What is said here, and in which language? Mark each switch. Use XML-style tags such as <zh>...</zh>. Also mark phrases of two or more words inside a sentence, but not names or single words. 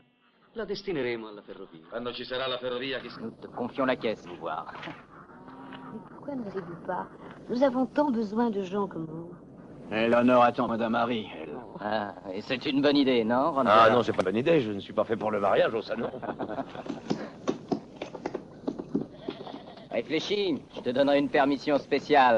<it>La destineremo alla ferrovia. Quando ci sarà la ferrovia, chi...</it> <fr>Nous te confions la caisse, vous voir. Mais pourquoi n'allez-vous pas? Nous avons tant besoin de gens comme vous. Eleanor attend Madame Harry, elle. Ah, et c'est une bonne idée, non, Ron? Ah non, c'est pas une bonne idée. Je ne suis pas fait pour le mariage au salon. Réfléchis, je te donnerai une permission spéciale.</fr>